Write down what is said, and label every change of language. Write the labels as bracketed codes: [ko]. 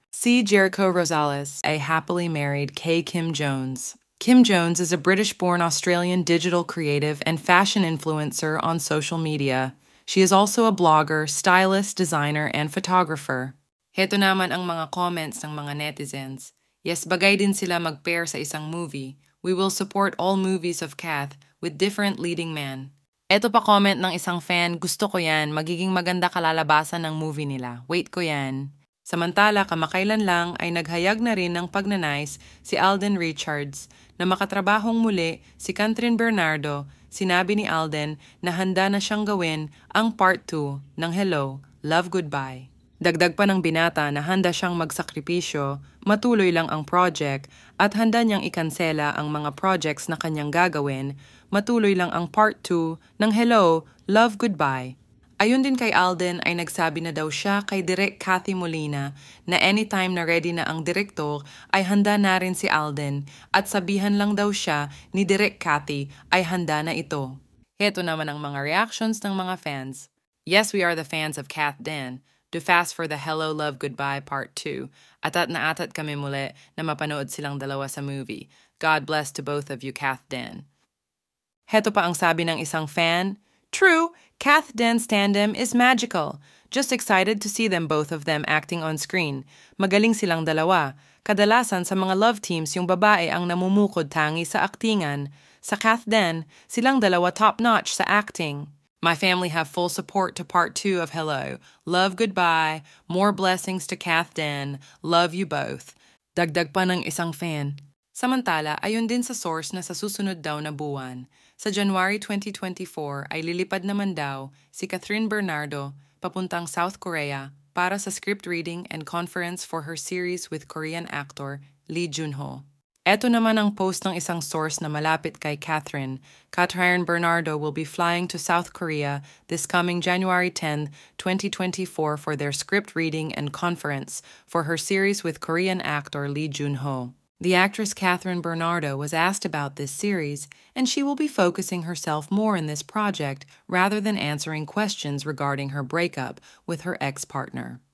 [en] See Jericho Rosales, a happily married Kay Kim Jones. Kim Jones is a British-born Australian digital creative and fashion influencer on social media. She is also a blogger, stylist, designer, and photographer. [tl] Heto naman ang mga comments ng mga netizens. Yes, bagay din sila mag-pair sa isang movie. [en] We will support all movies of Cath with different leading men. [tl] Eto pa comment ng isang fan, gusto ko yan, magiging maganda kalalabasan ng movie nila. Wait ko yan. Samantala, kamakailan lang ay naghayag na rin ng pagnanais si Alden Richards na makatrabahong muli si Catherine Bernardo. Sinabi ni Alden na handa na siyang gawin ang part 2 ng Hello, Love, Goodbye. Dagdag pa ng binata na handa siyang magsakripisyo, matuloy lang ang project at handa niyang ikansela ang mga projects na kanyang gagawin, matuloy lang ang part 2 ng Hello, Love, Goodbye. Ayun din kay Alden ay nagsabi na daw siya kay Direk Cathy Molina na anytime na ready na ang direktor ay handa na rin si Alden at sabihan lang daw siya ni Direk Cathy ay handa na ito. Heto naman ang mga reactions ng mga fans. [en] Yes, we are the fans of Cath din. Do fast for the Hello, Love, Goodbye Part 2. [tl] Atat na atat kami muli na mapanood silang dalawa sa movie. [en] God bless to both of you, Cath Den. [tl] Heto pa ang sabi ng isang fan. [en] True, Cath Den's tandem is magical. Just excited to see them both of them acting on screen. [tl] Magaling silang dalawa. Kadalasan sa mga love teams yung babae ang namumukod tangi sa aktingan. Sa Cath Den, silang dalawa top-notch sa acting. [en] My family have full support to part 2 of Hello. Love goodbye. More blessings to Kath Den. Love you both. [tl] Dagdag pa ng isang fan. Samantala, ayon din sa source na sa susunod daw na buwan, sa January 2024 ay lilipad naman daw si Catherine Bernardo papuntang South Korea para sa [en] script reading and conference for her series with Korean actor Lee Junho. [tl] Eto naman ang post ng isang source na malapit kay Catherine. [en] Catherine Bernardo will be flying to South Korea this coming January 10, 2024 for their script reading and conference for her series with Korean actor Lee Junho. The actress Catherine Bernardo was asked about this series, and she will be focusing herself more in this project rather than answering questions regarding her breakup with her ex-partner.